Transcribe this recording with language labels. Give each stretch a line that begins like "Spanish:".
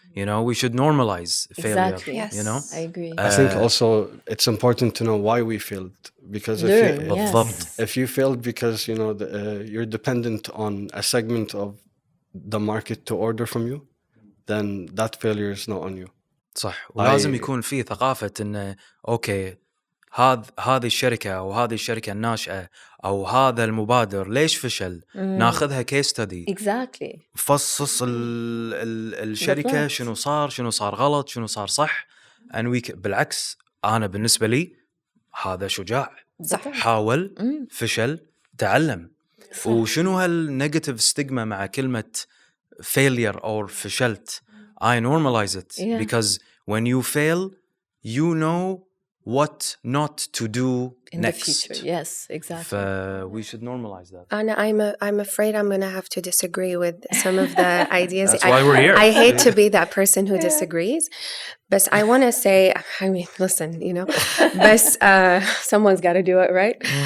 English: You know, we should normalize failure. Exactly. Yes. You know, I agree. I think also it's important to know why we failed, because if Learn, you, yes.
Arabic: بالضبط.
English: if you failed because you know you're dependent on a segment of the market to order from you, then that failure is not on you.
Arabic: صح. ولازم يكون في ثقافة إنه أوكي هذه الشركة أو هذه الشركة الناشئة أو هذا المبادر ليش فشل؟ ناخذها كيس ستدي.
English: Exactly.
Arabic: فصص الشركة بالضبط. شنو صار غلط شنو صار صح. بالعكس أنا بالنسبة لي هذا شجاع. صح. حاول فشل تعلم. صح. وشنو هالنيجاتيف ستيغما مع كلمة failure or فشلت.
English: I normalize it because when you fail you know what not to do In next. the future. Yes, exactly. We should normalize that. Anna, I'm afraid I'm going to have to disagree with some of the ideas. That's why we're here. I hate to be that person who disagrees, but I want to say, I mean, listen, you know, but someone's got to do it, right?